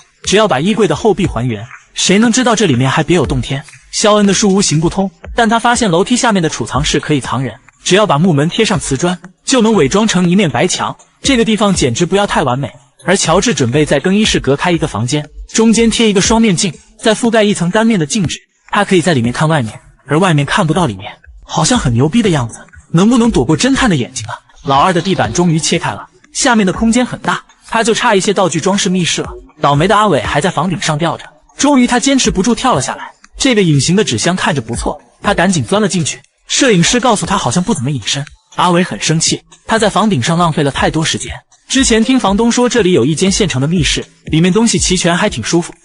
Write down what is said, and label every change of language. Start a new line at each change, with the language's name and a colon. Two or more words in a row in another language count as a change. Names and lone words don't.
Chinese: 只要把衣櫃的後壁還原，誰能知道這裡面還別有洞天？肖恩的書屋行不通，但他發現樓梯下面的儲藏室可以藏人，只要把木門貼上瓷磚，就能偽裝成一面白牆。這個地方簡直不要太完美。而喬治準備在更衣室隔開一個房間，中間貼一個雙面鏡，再覆蓋一層單面的鏡紙，他可以在裡面看外面，而外面看不到裡面，好像很牛逼的樣子。能不能躲過偵探的眼睛啊？老二的地板終於切開了，下面的空間很大，他就差一些道具裝飾密室了。倒霉的阿偉還在房頂上吊着，終於他堅持不住跳了下來。這個隱形的紙箱看着不錯，他趕緊鑽了進去。攝影師告訴他好像不怎麼隱身，阿偉很生氣，他在房頂上浪費了太多時間。之前聽房東說這裡有一間現成的密室，裡面東西齊全，還挺舒服。